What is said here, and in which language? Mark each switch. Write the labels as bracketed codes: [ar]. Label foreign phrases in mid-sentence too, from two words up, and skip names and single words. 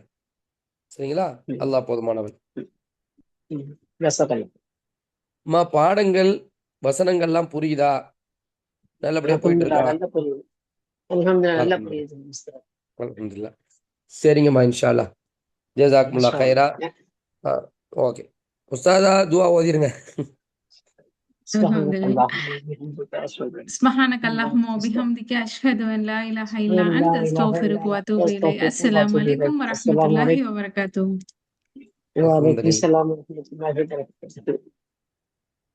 [ta] சரிங்களா? அல்லாஹ் போதுமானவன். பாடங்கள் வசனங்கள்லாம் புரியுதா? நல்லபடியா போயிட்டு இருக்கா? அல்ஹம்துலில்லாஹ். [ar] சரிங்கம்மா, إن شاء الله. جزاكم الله خيرا. [ta] ஓகே உஸ்தாதா, துஆ ஓதிருங்க. [ar] سبحانك اللهم وبحمدك أشهد أن لا إله إلا أنت أستغفرك وأتوب إليك. السلام عليكم ورحمة الله وبركاته. وعليكم السلام ورحمة الله وبركاته.